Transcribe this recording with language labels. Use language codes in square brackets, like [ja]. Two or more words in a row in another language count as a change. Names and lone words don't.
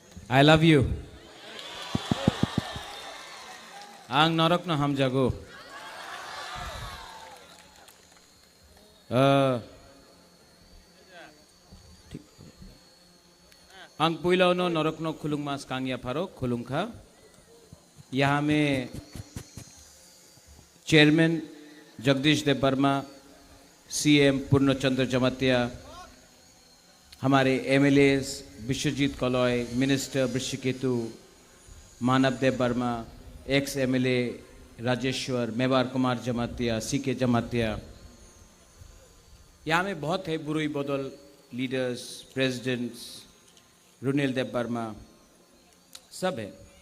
[en] I love you. [trp] Ang norok no ham jago. Ang puilau no norok no khulung mas kangya pharo khulung kha. [hi] यहाँ में चेयरमैन जगदीश देव वर्मा, सीएम पूर्णचंद्र जमातिया, हमारे एमएलएस विश्वजीत कलॉय, मिनिस्टर वृषिकेतु, मानव देव वर्मा, [en] ex MLA [hi] राजेश्वर, मेवार कुमार जमातिया, सीके जमातिया, यहाँ में बहुत है बुरुई बदल [en] leaders, presidents, [hi] रुनिल देव वर्मा, सब है।